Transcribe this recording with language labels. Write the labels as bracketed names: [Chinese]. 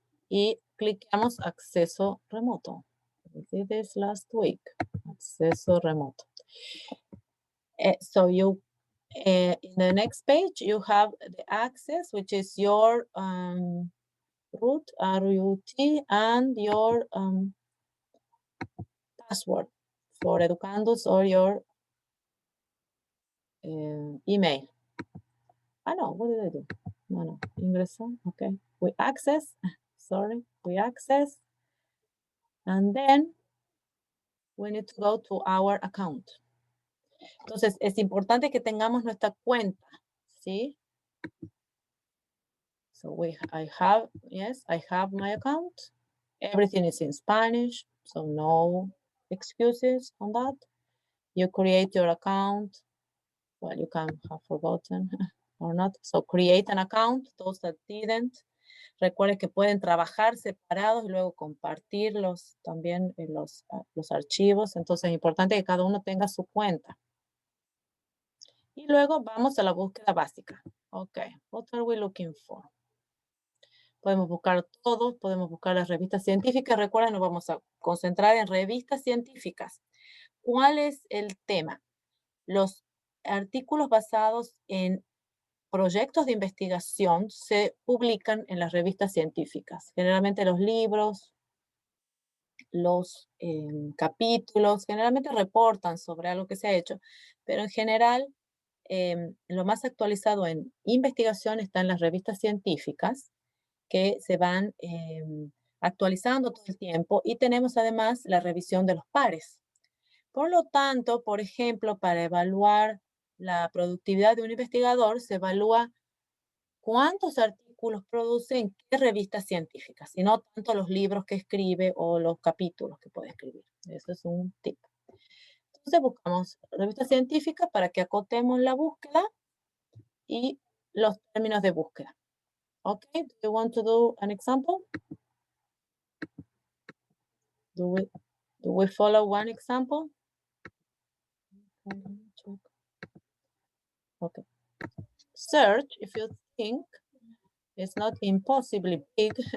[Spanish] Y cliqueamos acceso remoto. [English] We did this last week. [Spanish] Acceso remoto. [English] So you, in the next page, you have the access, which is your root, RUT, and your password for educandos or your email. No, what did I do? No, ingreso, okay. We access, sorry, we access, and then we need to go to our account. [Spanish] Entonces, es importante que tengamos nuestra cuenta, ¿sí? [English] So I have my account. Everything is in Spanish, so no excuses on that. You create your account. Well, you can have forgotten or not. So create an account, those that didn't. [Spanish] Recuerden que pueden trabajar separados y luego compartirlos también en los archivos. Entonces es importante que cada uno tenga su cuenta. Y luego vamos a la búsqueda básica. [English] Ok, what are we looking for? [Spanish] Podemos buscar todos, podemos buscar las revistas científicas. Recuerden, nos vamos a concentrar en revistas científicas. ¿Cuál es el tema? Los artículos basados en proyectos de investigación se publican en las revistas científicas. Generalmente los libros, los capítulos, generalmente reportan sobre algo que se ha hecho, pero en general lo más actualizado en investigación está en las revistas científicas que se van actualizando todo el tiempo y tenemos además la revisión de los pares. Por lo tanto, por ejemplo, para evaluar la productividad de un investigador, se evalúa cuántos artículos produce en qué revistas científicas, y no tanto los libros que escribe o los capítulos que puede escribir. Eso es un tip. Entonces buscamos revistas científicas para que acotemos la búsqueda y los términos de búsqueda. [English] Okay, do you want to do an example? Do we follow one example? Okay. search, if you think, it's not impossibly big.